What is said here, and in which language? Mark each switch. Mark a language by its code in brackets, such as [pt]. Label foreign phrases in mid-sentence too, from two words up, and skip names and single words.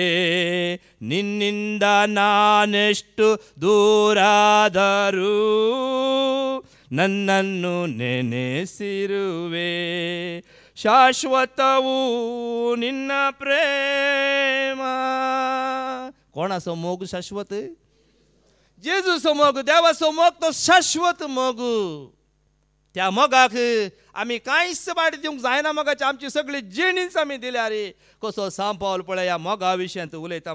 [kn] ನಿನ್ನಿಂದ ನಾನೆಷ್ಟು ದೂರಾದರೂ ನನ್ನನ್ನು ನೆನೆಸಿರುವೆ. ಶಾಶ್ವತವು ನಿನ್ನ ಪ್ರೇಮ. [kok] कोणासमोर शाश्वत? जेजू समोर, देवा समोर तो शाश्वत मोगू. त्या मोगाक आमी कांयच वाट दिवंक जायना. मोगाची आमची सगळी जिणीच आमी दिल्या रे. कसो सांपावल पळय ह्या मोगा विशयांत उलयता.